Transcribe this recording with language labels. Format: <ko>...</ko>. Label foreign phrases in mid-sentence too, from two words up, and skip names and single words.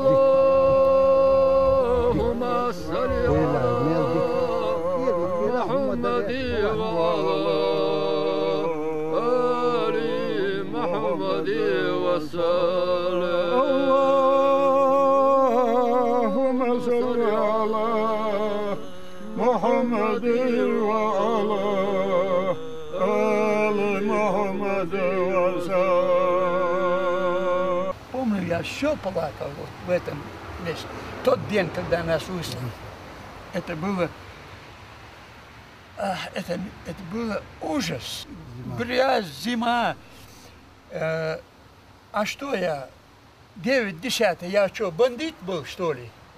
<ar>اللهم صل على محمد وعلى اللهم صل على محمد وعلى آل محمد وسلم.</ar> <ru>Помню, я все плакал вот в этом месте. Тот день, когда нас выслали, это было ужас. Грязь, зима. А что я? 9-10, я что, бандит был, что ли?</ru>